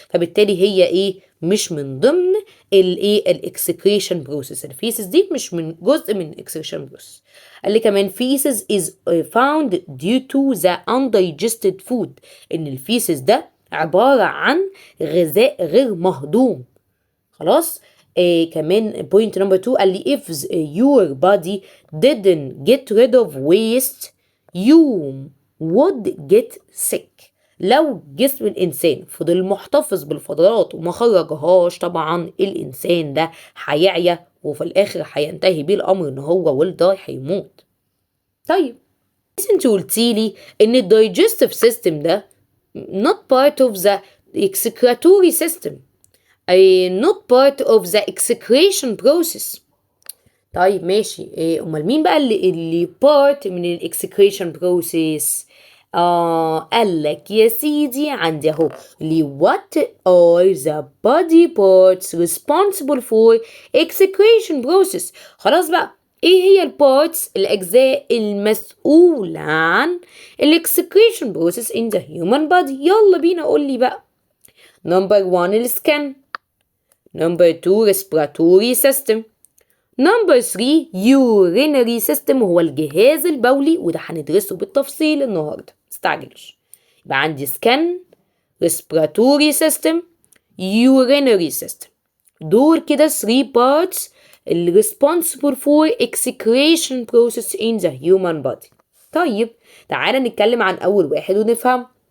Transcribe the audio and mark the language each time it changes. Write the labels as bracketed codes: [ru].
[ar] فبالتالي هي ايه؟ مش من ضمن الايه الاكسكريشن بروسيس. الفيسز دي مش من جزء من الاكسكريشن بروسيس. قال لي كمان [en] feces is found due to the undigested food، [ar] ان الفيسز ده عبارة عن غذاء غير مهضوم. خلاص. كمان [en] point number 2 [ar] قال لي [en] if your body didn't get rid of waste you would get sick. [ar] لو جسم الإنسان فضل محتفظ بالفضلات وما خرجهاش طبعا الإنسان ده هيعيا وفي الآخر هينتهي بيه الأمر إن هو [en] will die، [ar] هيموت. طيب بس انت قلتيلي إن الدايجستيف سيستم ده [en] not part of the excretory system، not part of the excretion process. [ar] طيب ماشي، امال مين بقى اللي part من الاكسكريشن بروسيس؟ قال لك يا سيدي عندي اهو [en] what are the body parts responsible for excretion process. [ar] خلاص بقى، ايه هي البارتس الاجزاء المسؤولة عن الاكسكريشن بروسيس [en] in the human body؟ [ar] يلا بينا قول لي بقى. نمبر 1 السكن، نمبر 2 respiratory system، نمبر 3 urinary system وهو الجهاز البولي، وده هندرسه بالتفصيل النهارده مستعجلش. يبقى عندي [en] skin، respiratory system، urinary system، [ar] دول كده [en] 3 parts اللي responsible for excretion process in the human body. [ar] طيب تعالى نتكلم عن أول واحد ونفهم.